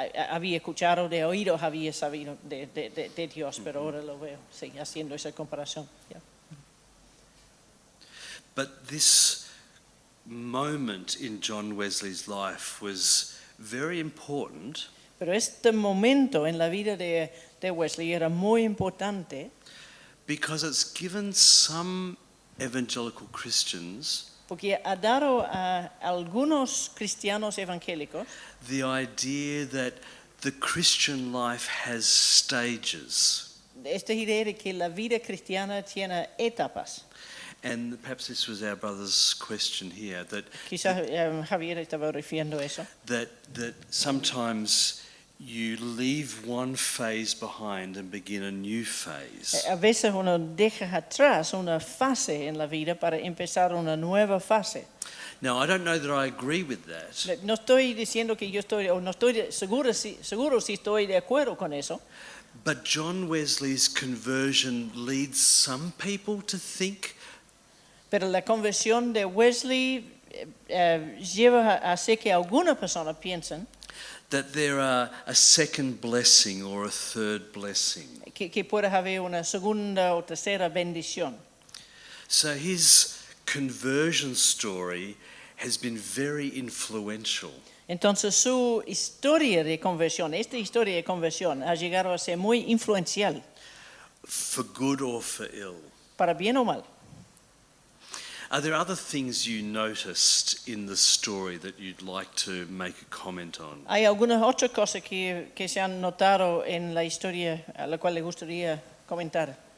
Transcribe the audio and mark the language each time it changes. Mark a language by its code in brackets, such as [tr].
[es] Había escuchado, de oídos había sabido de Dios, pero ahora lo veo, sí, haciendo esa comparación. [en] Yeah. But this moment in John Wesley's life was very important [es] Pero este momento en la vida de Wesley era muy importante [en] because it's given some evangelical Christians [es] porque ha dado a algunos cristianos evangélicos [en] the idea that the Christian life has stages. [es] esta idea de que la vida cristiana tiene etapas. [en] And perhaps this was our brother's question here, that [es] Quizás Javier estaba refiriendo a eso. [en] that sometimes you leave one phase behind and begin a new phase. [es] A veces uno deja atrás una fase en la vida para empezar una nueva fase. [en] Now, I don't know that I agree with that, [es] No estoy diciendo que yo estoy, o no estoy seguro si estoy de acuerdo con eso, [en] but John Wesley's conversion leads some people to think [es] pero la conversión de Wesley lleva a hacer que algunas personas piensen [en] that there are a second blessing or a third blessing. [es] que puede haber una segunda o tercera bendición. [en] So his conversion story has been very influential. [es] Entonces su historia de conversión, esta historia de conversión, ha llegado a ser muy influencial, [en] For good or for ill. [es] para bien o mal. [en] Are there other things you noticed in the story that you'd like to make a comment on? [es] Hay algunas otras cosas que se han notado en la historia a la cual le gustaría comentar.